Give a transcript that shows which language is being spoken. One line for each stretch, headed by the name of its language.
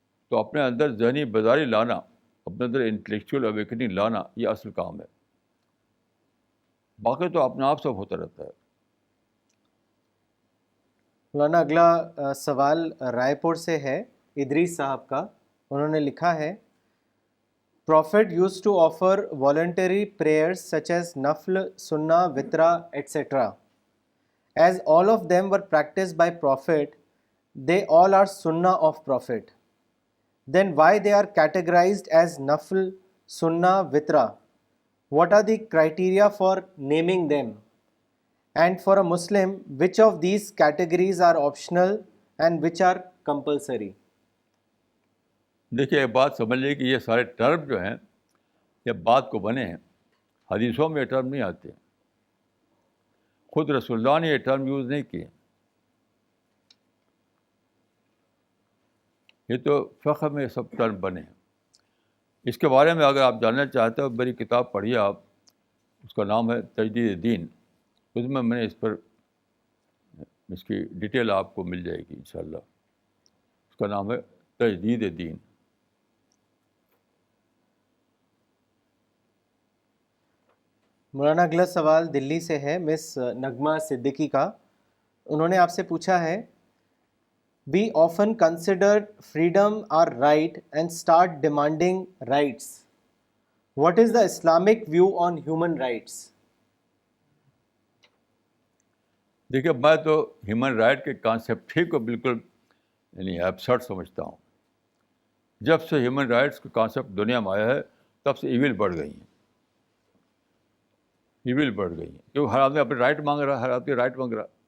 Urdu: تو اپنے اندر ذہنی بیداری لانا، اپنے اندر انٹلیکچوئل اویکننگ لانا، یہ اصل کام ہے. باقی تو اپنے آپ سب ہوتا رہتا ہے. مولانا اگلا سوال رائے پور سے ہے، ادریس صاحب کا. انہوں نے لکھا ہے
English: Prophet used to offer voluntary prayers such as Nafl, Sunnah, Witra, etc. As all of them were practiced by Prophet, they all are Sunnah of Prophet. Then why they are categorized as Nafl, Sunnah, Witra? What are the criteria for naming them? And for a Muslim, which of these categories are optional and which are compulsory?
Urdu: دیکھیے ایک بات سمجھ لیجیے کہ یہ سارے term جو ہیں یہ بات کو بنے ہیں، حدیثوں میں یہ ٹرم نہیں آتے. خود رسول اللہ نے یہ ٹرم یوز نہیں کیے. یہ تو فقہ میں سب ٹرم بنے ہیں. اس کے بارے میں اگر آپ جاننا چاہتے ہو میری کتاب پڑھیے آپ، اس کا نام ہے تجدید دین. اس میں نے اس کی ڈیٹیل آپ کو مل جائے گی انشاءاللہ. اس کا نام ہے تجدید دین. مولانا اگلا سوال دلی سے ہے، مس نغمہ صدیقی کا. انہوں نے آپ سے پوچھا ہے
English: We often consider freedom our right and start demanding rights. What is the Islamic view on human rights?
Urdu: دیکھیے میں تو ہیومن رائٹ کے کانسیپٹ ہی کو بالکل ایبسرڈ سمجھتا ہوں. جب سے ہیومن رائٹس کا کانسیپٹ دنیا میں آیا ہے تب سے ایول بڑھ گئی ہیں. کیونکہ ہر آدمی اپنے رائٹ مانگ رہا ہے. ہر آدمی رائٹ مانگ رہا ہے.